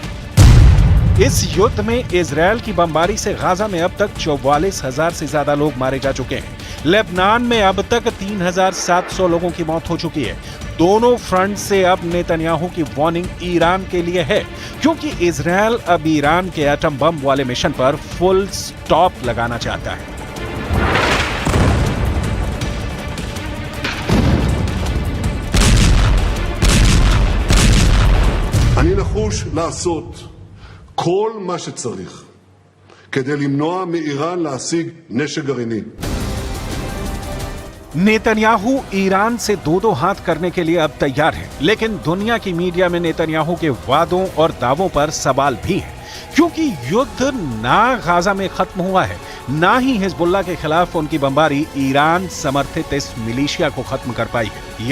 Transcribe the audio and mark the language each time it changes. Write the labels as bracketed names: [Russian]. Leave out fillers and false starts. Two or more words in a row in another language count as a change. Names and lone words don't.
[Hindi] इस युद्ध में इजरायल की बमबारी से गाजा में अब तक 44,000 से ज्यादा लोग मारे जा चुके हैं। लेबनान में अब तक 3,700 लोगों की मौत हो चुकी है। दोनों फ्रंट से अब नेतन्याहू की वार्निंग ईरान के लिए है, क्योंकि इजरायल अब ईरान के [English] atom bomb [Hindi] वाले मिशन पर [English] full stop [Hindi] लगाना चाहता है। [Hebrew] אני נחוש לעשות כל מה שצריך כדי למנוע מאיראן להשיג נשק גרעיני. [Hindi] नेतन्याहू ईरान से दो हाथ करने के लिए अब तैयार है। लेकिन दुनिया की मीडिया में नेतन्याहू के वादों और दावों पर सवाल भी है, क्योंकि युद्ध ना गाजा में खत्म हुआ है, ना ही हिजबुल्लाह के खिलाफ उनकी बमबारी ईरान समर्थित इस मिलिशिया को खत्म कर पाई है।